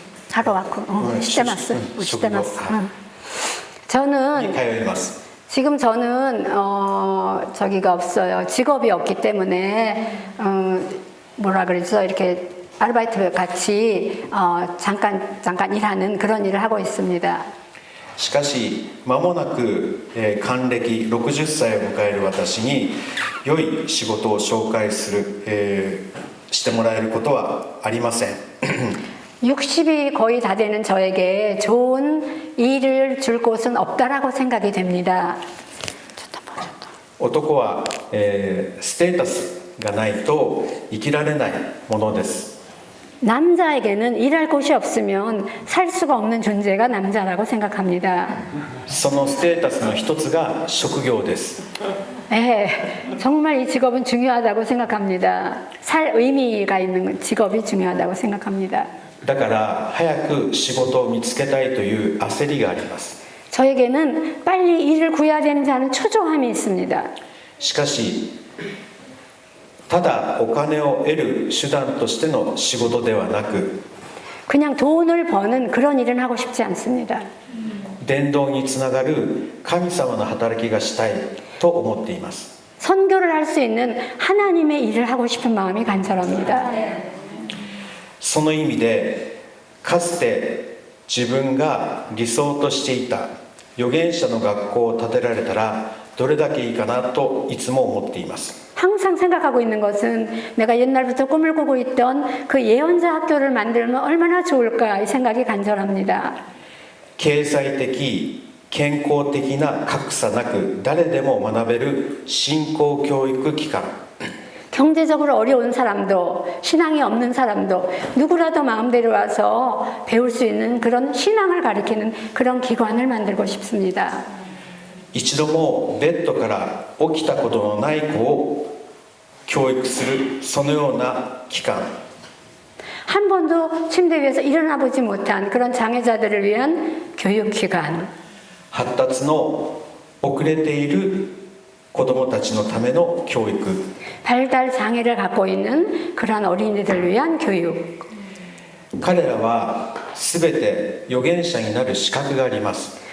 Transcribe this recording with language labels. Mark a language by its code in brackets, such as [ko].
[ko] 하루와크 시대마스 시대마스. 저는 [ja] に通います。 [ko] 지금 저는 저기가 없어요. 직업이 없기 때문에 뭐라 그러죠? 이렇게 아르바이트 같이 잠깐 일하는 그런 일을 하고 있습니다. [ja] しかし間もなく、還暦60歳を迎える私に良い仕事を紹介する、してもらえることはありません。 [ko] 60이 거의 다 되는 저에게 좋은 일을 줄 곳은 없다라고 생각이 됩니다. [ja] 男は、ステータスがないと生きられないものです。 [ko] 남자에게는 일할 곳이 없으면 살 수가 없는 존재가 남자라고 생각합니다. [ja] そのステータスの一つが職業です。 [ko] 정말 이 직업은 중요하다고 생각합니다. 살 의미가 있는 직업이 중요하다고 생각합니다. [ja] だから早く仕事を見つけたいという焦りがあります。 [ko] 저에게는 빨리 일을 구해야 되는지 하는 초조함이 있습니다. [ja] しかし、ただお金を得る手段としての仕事ではなく、 [ko] 그냥 돈을 버는 그런 일은 하고 싶지 않습니다. [ja] 伝道につながる神様の働きがしたいと思っています。 [ko] 선교를 할 수 있는 하나님의 일을 하고 싶은 마음이 간절합니다. [ja] その意味でかつて自分が理想としていた預言者の学校を建てられたらどれだけいいかなといつも思っています。 [ko] 항상 생각하고 있는 것은 내가 옛날부터 꿈을 꾸고 있던 그 예언자 학교를 만들면 얼마나 좋을까 이 생각이 간절합니다. [ja] 経済的健康的な格差なく誰でも学べる信仰教育機関、 [ko] 경제적으로 어려운 사람도 신앙이 없는 사람도 누구라도 마음대로 와서 배울 수 있는 그런 신앙을 가리키는 그런 기관을 만들고 싶습니다. [ja] 一度もベッドから起きたことのない子を教育するそのような機関、 [ko] 한 번도 침대 위에서 일어나 보지 못한 그런 장애자들을 위한 교육기관, [ja] 発達の遅れている子どもたちのための教育、 [ko] 발달 장애를 갖고 있는 그런 어린이들을 위한 교육. [ja] 彼らは全て預言者になる資格があります。